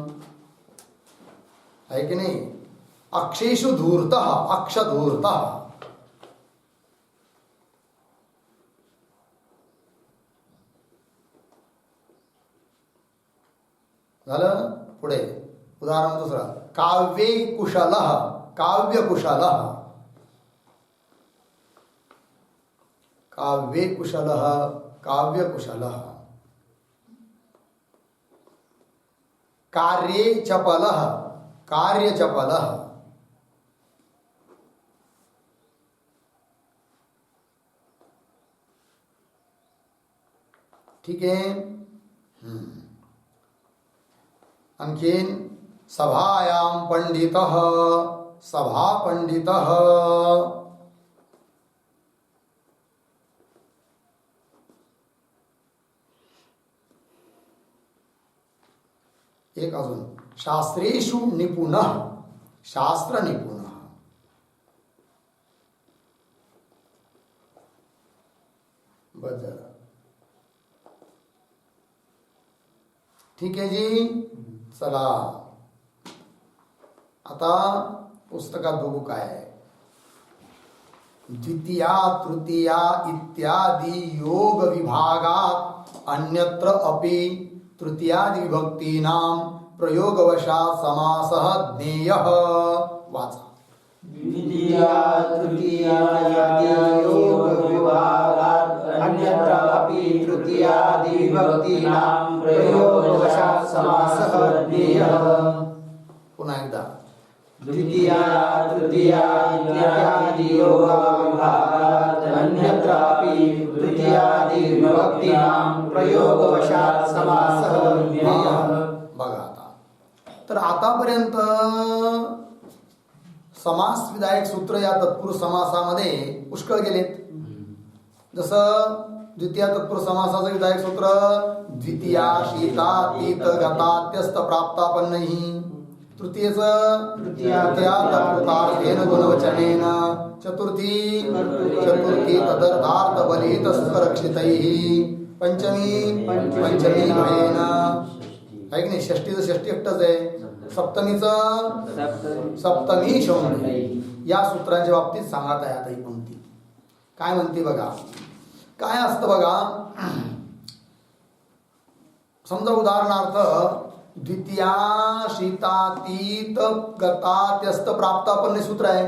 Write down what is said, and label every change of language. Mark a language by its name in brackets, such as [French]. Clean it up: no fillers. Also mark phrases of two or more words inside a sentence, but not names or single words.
[Marathi] आहे की नाही? [Sanskrit] अक्षेषु धूर्तः अक्षधूर्तः. [Marathi] झालं. पुढे उदाहरण दुसरं [Sanskrit] काव्ये कुशलः काव्य कुशलः. काव्ये कुशलः काव्य कुशलः. कार्ये चपलः कार्य चपलः. [Marathi] ठीक आहे. [Sanskrit] आणखीन सभायां पंडितः सभा पंडितः. [Marathi] एक अजून [Sanskrit] शास्त्रेषु निपुणः शास्त्र निपुणः. [Marathi] बस झालं. ठीक आहे जी. चला आता पुस्तकात बघू काय आहे. [Sanskrit] द्वितीया तृतीया इत्यादी योग विभागात अन्यत्र अपि तृतीयादि विभक्तीनां प्रयोगवशात् समासः ज्ञेयः वाचा. द्वितीया तृतीया यादी योग विभागात अन्यत्रापि तृतीयादि विभक्तीनां प्रयोगवशात् समासः ज्ञेयः. [Marathi] पुन्हा एकदा. [Sanskrit] द्वितीया तृतीया इत्यादि योग विभागात अन्यत्रापि तृतीयादि विभक्तीनां प्रयोगवशात् समासः ज्ञेयः. [Marathi] बघा आता. तर आतापर्यंत समास विधायक सूत्र या तत्पुरुष समासामध्ये पुष्कळ गेलेत. जसं द्वितीय तत्पुरुष समासाचं विधायक सूत्र [Sanskrit] द्वितीया शीता तीत गतात्यस्त प्राप्तापन्नही. [Marathi] तृतीयचं [Sanskrit] तृतीया तत्कृतार्थेन गुणवचनेन. चतुर्थी तदर्थार्थ बलित सुरक्षितैः. पंचमी भयेन. [Marathi] आहे की नाही. षष्टीचं षष्टी एकटंच आहे. [Sanskrit] सप्तमी शौंडी. [Marathi] या सूत्रांच्या बाबतीत सांगत आहे आता ही पंक्ती. काय म्हणते बघा. काय असतं बघा. समजा उदाहरणार्थ [Sanskrit] द्वितीया शीतातीत गतात्यस्त प्राप्तापन्ने [Marathi] सूत्र आहे.